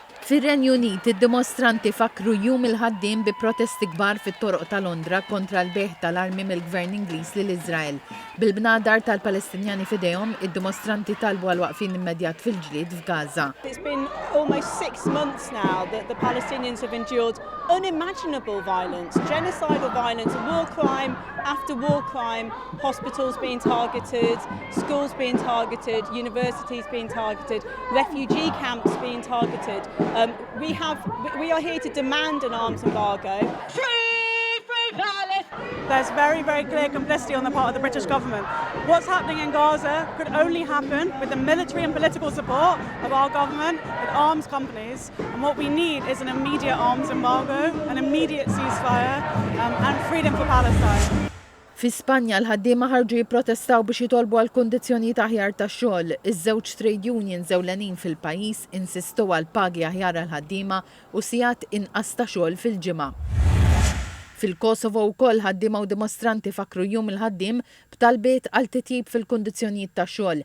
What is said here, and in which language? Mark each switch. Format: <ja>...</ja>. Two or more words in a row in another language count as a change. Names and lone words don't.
<mt>Fir-Renju Unit, id-dimostranti fakru jum il-ħaddiem bi protesti kbar fit-toroq ta' Londra kontra l-beħ tal-armi mill-Gvern Ingliż lil Iżrael. Bil-bnadar tal-Palestinjani f'idejhom, id-dimostranti talbu għal waqfin immedjat fil-ġlied f'Gaza.</mt> <en>It's been almost 6 months now that the Palestinians have endured unimaginable violence, genocidal violence, war crime after war crime, hospitals being targeted, schools being targeted, universities being targeted, refugee camps being targeted. We are here to demand an arms embargo. There's very, very clear complicity on the part of the British government. What's happening in Gaza could only happen with the military and political support of our government, with arms companies. And what we need is an immediate arms embargo, an immediate ceasefire, and freedom for Palestine.</en> <mt>Fi Spanja l-ħaddiema ħarġu jipprotestaw biex jitolbu għal kundizzjonijiet aħjar tax-xogħol. Iż-żewġ</mt> <en>trade unions</en> <mt>ewlenin fil-pajjiż insistu għal pagi aħjar għall-ħaddiema u sigħat inqas ta' xogħol fil-ġimgħa. Fil-Kosovo wkoll ħaddiema u dimostranti fakru jum il-ħaddiem b'talbiet għal titjib fil-kundizzjonijiet tax-xogħol.</mt>